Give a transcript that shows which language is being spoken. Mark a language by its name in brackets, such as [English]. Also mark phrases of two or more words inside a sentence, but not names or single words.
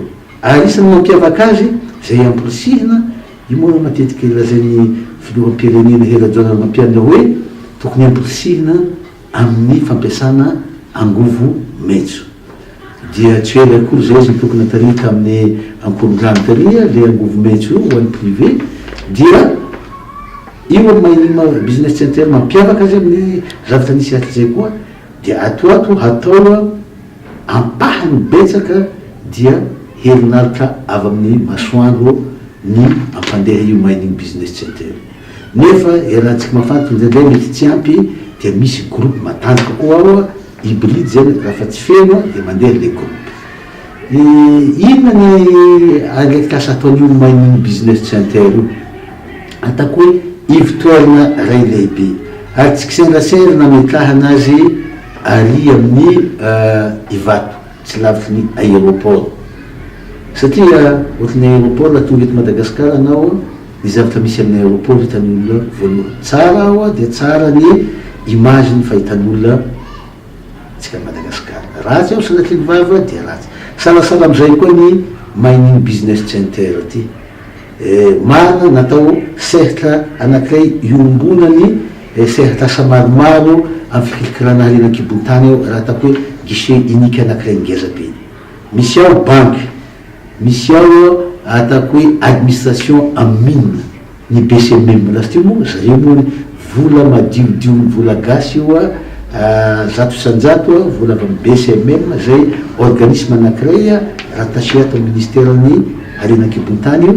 [Malagasy] Ary isan'ny mampiavaka azy zay amporisihina io moa matetiky lazain'ny filoham-pirenena helajoana mampianina hoe tokony amporisihina amin'ny fampiasana angovo maitso. Dia tsy ela akory zay izy tokony atarika amin'ny ankorondrano taria le angovo maitso io ho an'ny privé, dia io [English] mining business center [Malagasy] mampiavaka azy amin'ny zavatra nisy aty zay koa dia atoato hatao ampahany betsaka dia herinaritra avy amin'ny masoandro ny ampandeha io [English] mining business center. [Malagasy] Nefa rahantsika mafantony zay mety tsy ampy dia misy groupe matanjaka koa ao hybride zany, raha fa tsy feno dia mandeha le groupe. Inona ny andraikasa ataon'io [English] mining business center [Malagasy] io? Atako hoe ivitoerana ray lehibe ary tsy kisendrasendra nametraha anazy ary amin'ny Ivato tsy lavitry ny aéroport, satria ohatrany aéroport la tonga eto Madagasikara anao ny zavatra misy amin'ny aéroport hitan'olona voalohany tsara ao dia tsara ny image ny fahitan'olona tsika Madagasikara. Ratsy ao sanatry ny vava dia ratsy. Salasala am'izay koa ny [English] mining business center [Malagasy] ty. Marina natao cercle anankiray iombonany cercle asa maromaro amin'ny fikirikirana arenan-kibon-tany ao, raha atako hoe [French] guichet unique [Malagasy] anankiray ngeza be. Misy ao banque, misy ao atako hoe administration amin'ny mine ny BCMM lasiteo moa zareo moa vola madiodio vola gasy io zato isanjato vola avy amin'ny BCMM zay organisme anankiray rattaché ato amin'ny ministère-ny arenan-kibon-tany io.